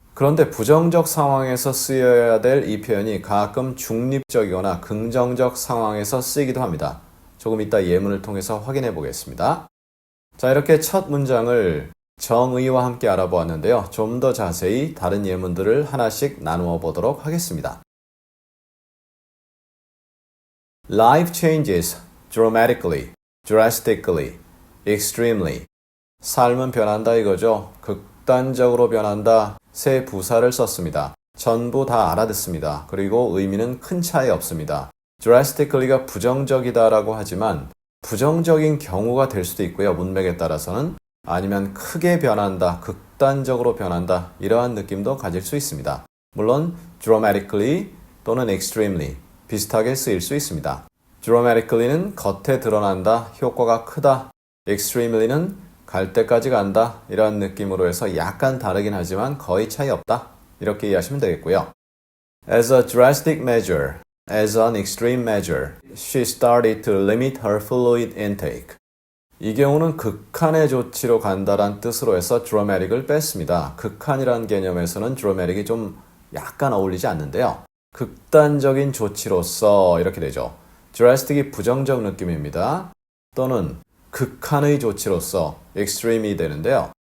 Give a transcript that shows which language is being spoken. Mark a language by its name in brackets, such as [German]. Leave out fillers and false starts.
[Korean] 그런데 부정적 상황에서 쓰여야 될 이 표현이 가끔 중립적이거나 긍정적 상황에서 쓰이기도 합니다. 조금 이따 예문을 통해서 확인해 보겠습니다. 자, 이렇게 첫 문장을 정의와 함께 알아보았는데요. 좀 더 자세히 다른 예문들을 하나씩 나누어 보도록 하겠습니다. [English] Life changes dramatically, drastically, extremely. [Korean] 삶은 변한다 이거죠. 극단적으로 변한다. 세 부사를 썼습니다. 전부 다 알아듣습니다. 그리고 의미는 큰 차이 없습니다. drastically가 부정적이다라고 하지만 부정적인 경우가 될 수도 있고요. 문맥에 따라서는. 아니면 크게 변한다, 극단적으로 변한다 이러한 느낌도 가질 수 있습니다. 물론 dramatically 또는 extremely 비슷하게 쓰일 수 있습니다. dramatically는 겉에 드러난다, 효과가 크다. extremely는 갈 때까지 간다 이러한 느낌으로 해서 약간 다르긴 하지만 거의 차이 없다 이렇게 이해하시면 되겠고요. [English] As a drastic measure, as an extreme measure, she started to limit her fluid intake. [Korean] 이 경우는 극한의 조치로 간다란 뜻으로 해서 dramatic을 뺐습니다. 극한이란 개념에서는 dramatic이 좀 약간 어울리지 않는데요. 극단적인 조치로서 이렇게 되죠. drastic이 부정적 느낌입니다. 또는 극한의 조치로서 extreme이 되는데요.